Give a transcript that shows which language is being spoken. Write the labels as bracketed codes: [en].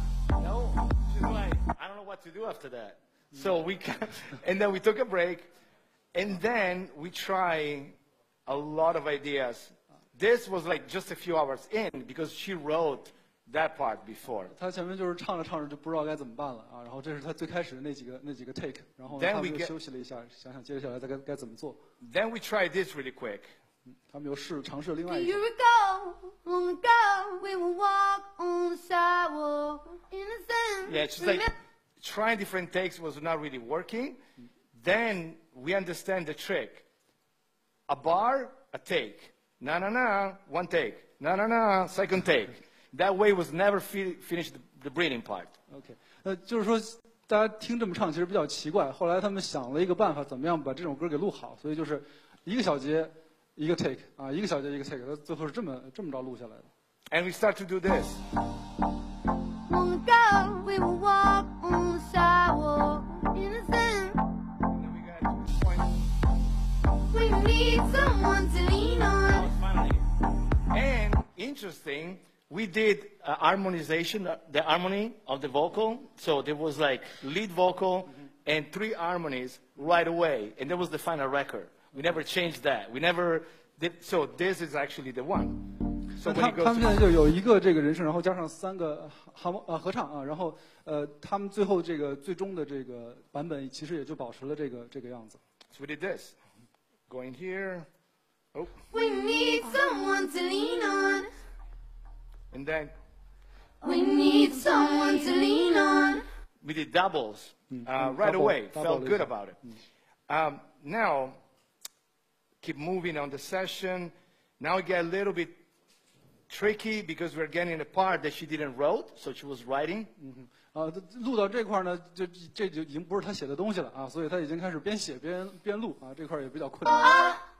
[en] No, she's like, I don't know what to do after that. So and then we took a break, and then we try a lot of ideas. This was like just a few hours in, because she wrote that part before. [zh] 他前面就是唱着唱着就不知道该怎么办了啊，然后这是他最开始的那几个 take， 然后他们又休息了一下，想想接下来该怎么做。 [en] Then we tried this really quick. [zh] 他们又尝试了另外一 [en] Do you recall long ago we would walk on the sidewalk, innocent? Yeah, it's like trying different takes was not really working. Then we understand the trick. A bar, a take. Na na na, one take. Na na na, second take. That way was never finished the breathing part. [zh] OK， 就是说大家听这么唱其实比较奇怪。后来他们想了一个办法，怎么样把这首歌给录好，所以就是一个小节一个 take 啊，一个小节一个 take， 最后是这么着录下来的。 [en] And we start to do this. Long ago we would walk on the sidewalk, innocent. And then we got to this point. We need someone to lean on. Finally. And interesting, we did harmonization, the harmony of the vocal. So there was like lead vocal and 3 harmonies right away. And that was the final record. We never changed that. We never did. So this is actually the one. So [zh] 他们现在就有一个这个人声，然后加上3个合唱啊，然后他们最后这个最终的这个版本其实也就保持了这个样子。 [en] So we did this. Going here. Oh. We need someone to lean on. And then we need someone to lean on. We did doubles right away. Felt good about it. Now, keep moving on the session. Now we get a little bit tricky because we're getting a part that she didn't wrote, so she was writing. [zh] 录到这块呢，这就已经不是他写的东西了啊，所以他已经开始边写边录啊，这块也比较困难。